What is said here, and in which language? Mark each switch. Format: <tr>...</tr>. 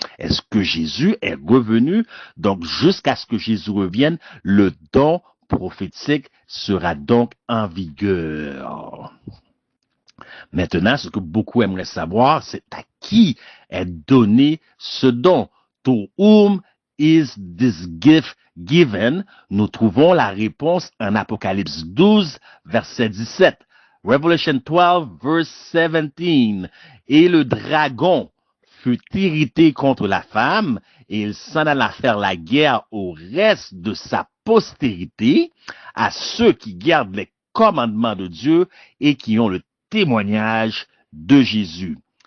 <fr>Est-ce que Jésus est revenu? Donc, jusqu'à ce que Jésus revienne, le don prophétique sera donc en vigueur. Maintenant, ce que beaucoup aimeraient savoir, c'est à qui est donné ce don.</fr> <en>To whom is this gift given?</en> <fr>Nous trouvons la réponse en Apocalypse 12, verset 17.</fr> <en>Revelation 12, verse 17.</en> <fr>Et le dragon fut irrité contre la femme, et il s'en alla faire la guerre au reste de sa postérité, à ceux qui gardent les commandements de Dieu et qui ont le témoignage de Jésus.</fr>